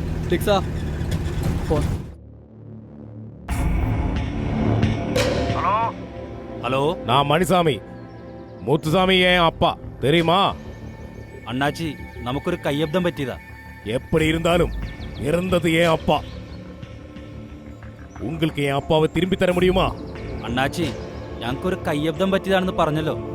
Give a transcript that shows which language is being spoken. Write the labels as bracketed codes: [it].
[ml] ടിക്സാ phone. [ta] Hello, நான் மணிசாமி. முத்துசாமி என் அப்பா தெரியுமா? [ml] அண்ணாச்சி, നമുക്കൊരു കയ്യബ്ദം പറ്റിയതാ. [ta] எப்படி இருந்தாலும் இறந்தது என் அப்பா. உங்களுக்கு என் அப்பாவை திரும்பி தர முடியுமா? [ml] അണ്ണാച്ചി, ഞങ്ങൾക്കൊരു കയ്യബ്ദം പറ്റിയതാണെന്ന് പറഞ്ഞല്ലോ.